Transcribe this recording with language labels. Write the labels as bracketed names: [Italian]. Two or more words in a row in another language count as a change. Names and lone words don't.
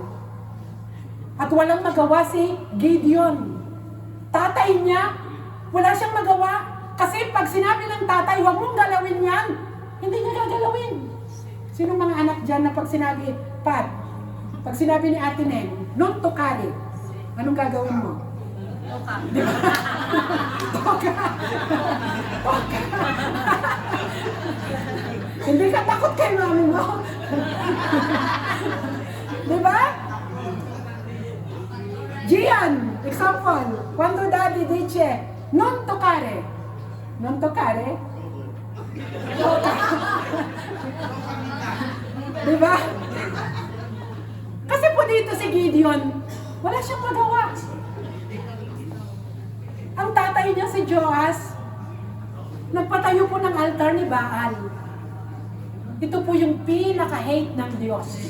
[Filipino] At walang magawa si Gideon. Tatay niya, wala siyang magawa. Kasi pag sinabi ng tatay, huwag mong galawin yan, hindi niya gagalawin. Sinong mga anak dyan na pag sinabi, Pat, pag sinabi ni Ate Neng, [English] not to carry, [Filipino] anong gagawin mo? Toka. Di ba? Toka. Toka. Hindi ka takot kay mami mo. Di ba? Gian, example, [Italian] quando daddy dice, non toccare. Non toccare? Toka. [Filipino] Di ba? Kasi po dito si Gideon, wala siyang magawa. Ang tatay niya si Joas, nagpatayo po ng altar ni Baal. Ito po yung pinaka-hate ng Diyos.